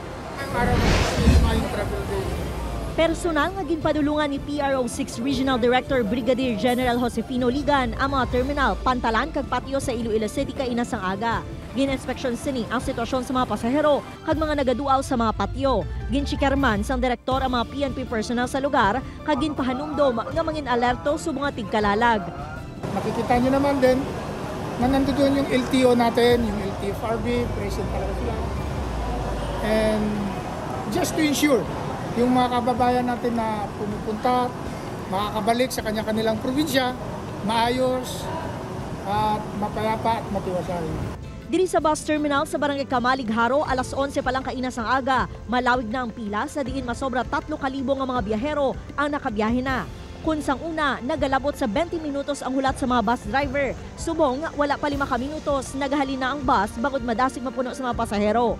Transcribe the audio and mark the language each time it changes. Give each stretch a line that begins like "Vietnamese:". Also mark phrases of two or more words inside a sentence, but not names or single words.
Hiligaynon: Personal nga ginpadulungan ni PRO6 Regional Director Brigadier General Josefino Ligan ang mga terminal, pantalan kag patio sa Iloilo City kaina sang aga. Gin-inspeksyon sini ang sitwasyon sa mga pasahero kag mga nagaduaw sa mga patio. Ginchikerman sang direktor ang mga PNP personnel sa lugar kag ginpahanumdom nga mangin alerto sa mga tigkalalag.
Filipino: Makikita nyo naman din na nandoon yung LTO natin, yung LTFRB, present talaga sila.
English: And just to ensure
Filipino: yung mga kababayan natin na pumupunta, makakabalik sa kanya-kanilang probinsya, maayos at mapayapa at matiwasay.
Hiligaynon: Diri sa bus terminal sa Barangay Kamalig-Haro, alas 11 pa lang kainas ang aga. Malawig na ang pila sa diin masobra 3,000 nga mga biyahero ang nakabiyahe na. Kung sang una, nagalabot sa 20 minutos ang hulat sa mga bus driver. Subong, wala pa 5 minutos, nagahalin na ang bus bagod madasig mapuno sa mga pasahero.